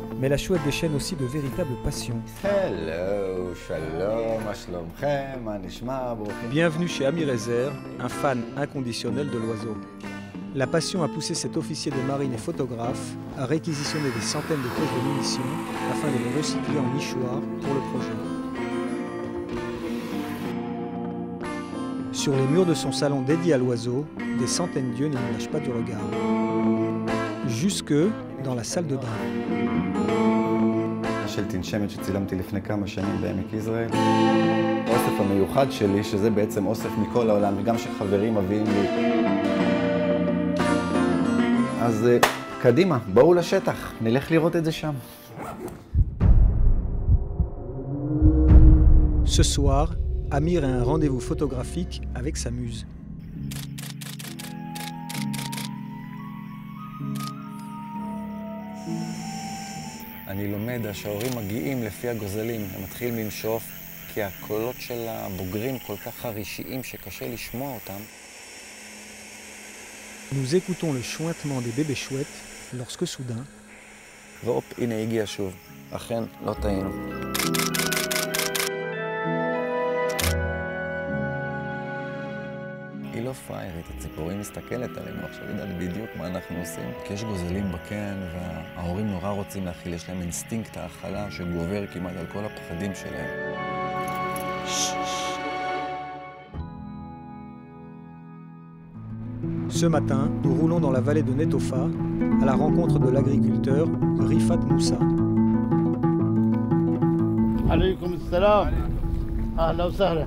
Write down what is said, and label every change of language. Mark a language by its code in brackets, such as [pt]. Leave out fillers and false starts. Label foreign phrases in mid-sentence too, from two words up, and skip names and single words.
[fr] la chouette déchaîne aussi de véritables passions. [he] Hello, שלום, מה שלומכם, מה נשמע, ברוכים. [fr] Bienvenue chez Ami Rezer, un fan inconditionnel de l'oiseau. La passion a poussé cet officier de marine et photographe à réquisitionner des centaines de caisses de munitions afin de les recycler en nichoirs pour le projet. Sur les murs de son salon dédié à l'oiseau, des centaines d'yeux ne nous lâchent pas du regard. Jusque dans la salle de bain. [he] של תנשמת שצילמתי לפני כמה שנים בעמק יזרעאל. האוסף המיוחד שלי, שזה בעצם אוסף מכל העולם, וגם שחברים מביאים לי. אז קדימה, בואו לשטח, נלך לראות את זה שם. [fr] Ce soir, Amir a un rendez-vous photographique avec sa muse. [he] אני לומד, השעורים מגיעים לפי הגוזלים, הם מתחילים לנשוף, כי הקולות של הבוגרים כל כך חרישיים שקשה לשמוע אותם. [fr] Nous écoutons le chointement des bébés chouettes lorsque soudain... [he] והופ, הנה הגיע שוב. אכן, לא טעינו. היא לא פריירית, הציפורים מסתכלת עלינו עכשיו, יודעת בדיוק מה אנחנו עושים. כי יש גוזלים בקן וההורים נורא רוצים להכיל, יש להם אינסטינקט האכלה שגובר כמעט על כל הפחדים שלהם. [fr] Ce matin, nous roulons dans la vallée de Netofa à la rencontre de l'agriculteur Rifat Moussa. [ar] عليكم السلام. أهلا وسهلا.